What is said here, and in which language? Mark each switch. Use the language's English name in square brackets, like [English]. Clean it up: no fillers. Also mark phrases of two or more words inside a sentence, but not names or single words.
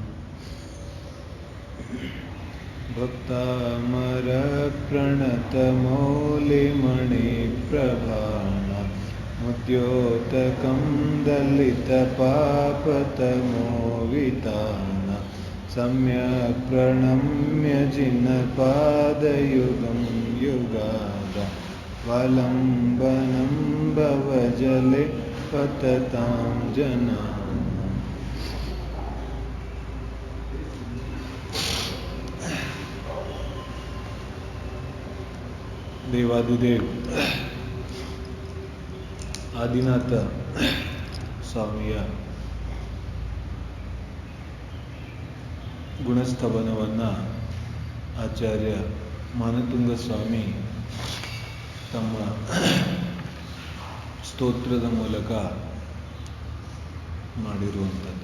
[Sanskrit] भक्तामरप्रणतमौलिमणिप्रभाण मुद्योतकं दलितपापतमोवितान सम्यक् प्रणम्य जिनपादयुगं युगाद वलम्बनं भवजले पततां जना। [Kannada] ದೇವಾದಿದೇವ್ ಆದಿನಾಥ ಸ್ವಾಮಿಯ ಗುಣಸ್ತವನವನ್ನು ಆಚಾರ್ಯ ಮಾನತುಂಗ ಸ್ವಾಮಿ ತಮ್ಮ ಸ್ತೋತ್ರದ ಮೂಲಕ ಮಾಡಿರುವಂಥದ್ದು.